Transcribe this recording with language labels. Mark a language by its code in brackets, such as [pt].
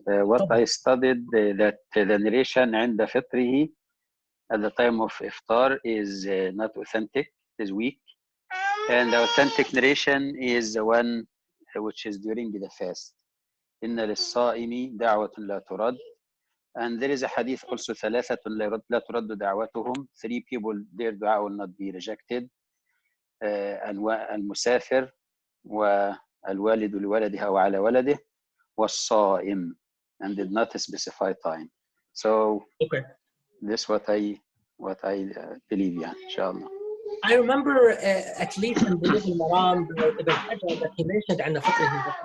[en] What I studied, that the narration [ar] عند فطره [en] at the time of iftar is not authentic, is weak. And the authentic narration is the one which is during the fast. [ar] إِنَّ لِلصَّائِمِ دَعْوَةٌ لَا تُرَدْ. [en] And there is a hadith also, [ar] ثَلَاثَةٌ لَا تُرَدُّ دَعْوَتُهُم. [en] 3 people, their dua will not be rejected. [ar] المسافر والوالد لولدها وعلى ولده والصائم, [en] and did not specify time. So okay. This what I believe, yeah, inshallah. I remember at least in Bulugh al-Maram, the hadith that he mentioned [ar] عند فطره.